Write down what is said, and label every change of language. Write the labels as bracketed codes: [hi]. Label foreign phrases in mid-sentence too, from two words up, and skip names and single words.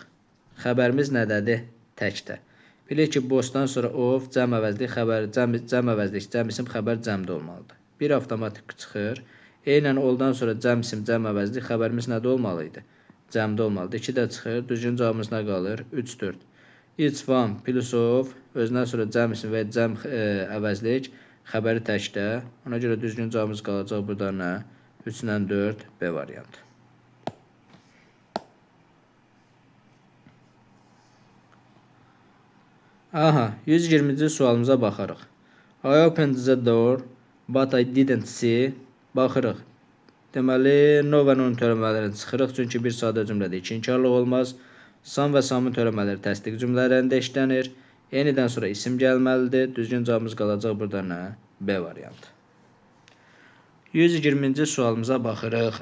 [az] Xəbərimiz nədədir? Təkdə. Bilir ki, bostan sonra of, cəm əvəzlik, xəbər, cəm əvəzlik, cəm isim, xəbər cəmdə olmalıdır. Bir avtomatik çıxır. Eynən oldan sonra cəm isim, cəm əvəzlik, xəbərimiz nədə olmalıydı? Cəmdə olmalıdır. 2 də çıxır. Düzgün cavabımız nə qalır? 3, 4. [en] Each one plus of, [az] özündən sonra cəm isim və cəm əvəzlik, xəbəri təkdə. Ona görə düzgün cavabımız qalacaq burada nə? 3-lə 4, B variantı. Aha, 120-ci sualımıza baxarıq. [en] I opened the door, but I didn't see. [az] Baxırıq. Deməli, no və non törəmələrini çıxırıq, çünki bir sadə cümlədə iki inkarlıq olmaz. Some və some'ın törəmələri təsdiq cümlələrində işlənir. Yenidən sonra isim gəlməlidir. Düzgün cavabımız qalacaq burada nə? B variantı. 120-ci sualımıza baxırıq.